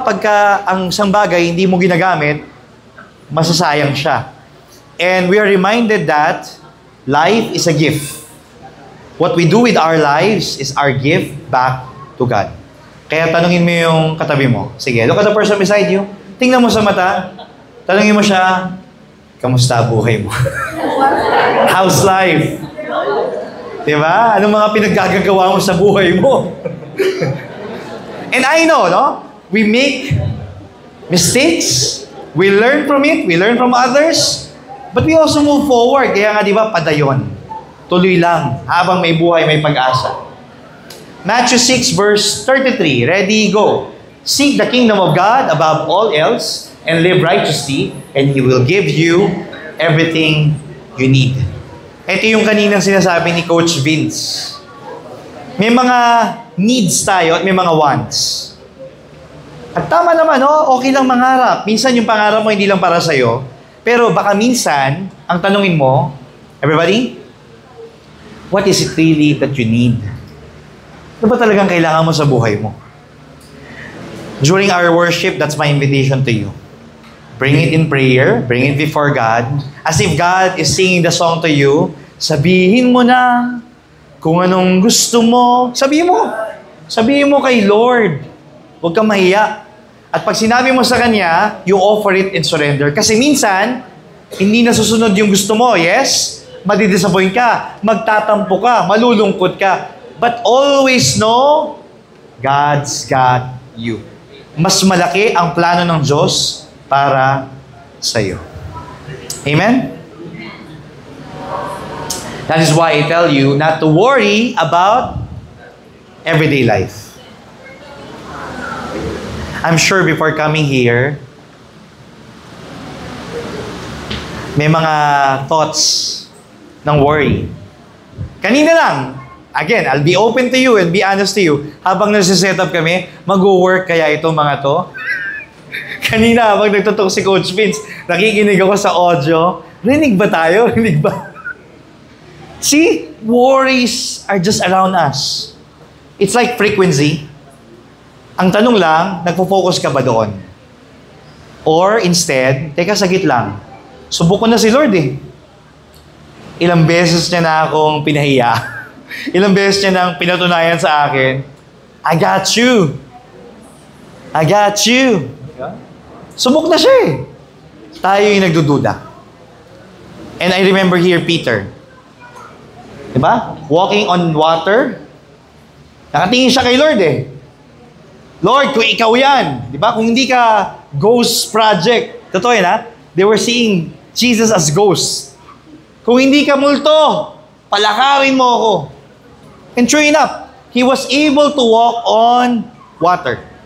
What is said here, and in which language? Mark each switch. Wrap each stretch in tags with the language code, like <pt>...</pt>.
<tl>Pagka ang isang bagay hindi mo ginagamit, masasayang siya.</tl> <en>And we are reminded that life is a gift. What we do with our lives is our gift back to God.</en> <tl>Kaya tanungin mo yung katabi mo. Sige,</tl> <en>look at the person beside you.</en> <tl>Tingnan mo sa mata. Tanungin mo siya, kamusta buhay mo?</tl> <en>How's life?</en> <tl>Diba? Anong mga pinaggagawa mo sa buhay mo?</tl> <en>And I know, no? We make mistakes. We learn from it. We learn from others. But we also move forward.</en> <tl>Kaya nga, di ba, padayon. Tuloy lang. Habang may buhay, may pag-asa.</tl> <en>Matthew 6 verse 33. Ready, go. Seek the kingdom of God above all else and live righteously, and He will give you everything you need.</en> <tl>Ito yung kaninang sinasabi ni Coach Vince. May mga needs tayo at may mga wants. At tama naman, no? Okay lang mangarap. Minsan yung pangarap mo hindi lang para sa'yo. Pero baka minsan, ang tanungin mo,</tl> <en>everybody, what is it really that you need?</en> <tl>Ano ba talagang kailangan mo sa buhay mo?</tl> <en>During our worship, that's my invitation to you. Bring it in prayer, bring it before God. As if God is singing the song to you,</en> <tl>sabihin mo na kung anong gusto mo. Sabihin mo kay Lord. Huwag kang mahiya. At pag sinabi mo sa Kanya,</tl> <en>you offer it in surrender.</en> <tl>Kasi minsan, hindi nasusunod yung gusto mo. Yes? Madidisappoint ka. Magtatampo ka. Malulungkot ka.</tl> <en>But always know, God's got you.</en> <tl>Mas malaki ang plano ng Diyos para sa iyo. Amen?</tl> <en>That is why I tell you not to worry about everyday life. I'm sure before coming here, may mga thoughts ng worry.</en> <tl>Kanina lang,</tl> <en>again, I'll be open to you and be honest to you.</en> <tl>Habang nasa-set up kami, mag-work kaya itong mga to? Kanina, habang nagtutok si Coach Vince, nakikinig ako sa audio. Rinig ba tayo? Rinig ba?</tl> <en>See, worries are just around us. It's like frequency.</en> <tl>Ang tanong lang, nagpo-focus ka ba doon? Or instead, teka, sagit lang. Subok ko na si Lord eh. Ilang beses niya na akong pinahiya. Ilang beses niya nang pinatunayan sa akin,</tl> <en>I got you. I got you.</en> <tl>Subok na siya eh. Tayo yung nagdududa.</tl> <en>And I remember here Peter. Diba? Walking on water.</en> <tl>Nakatingin siya kay Lord eh. Lord, kung ikaw yan, di ba? Kung hindi ka ghost project, totoo yan ha?</tl> <en>They were seeing Jesus as ghost.</en> <tl>Kung hindi ka multo, palakawin mo ako.</tl> <en>And true enough, he was able to walk on water.</en>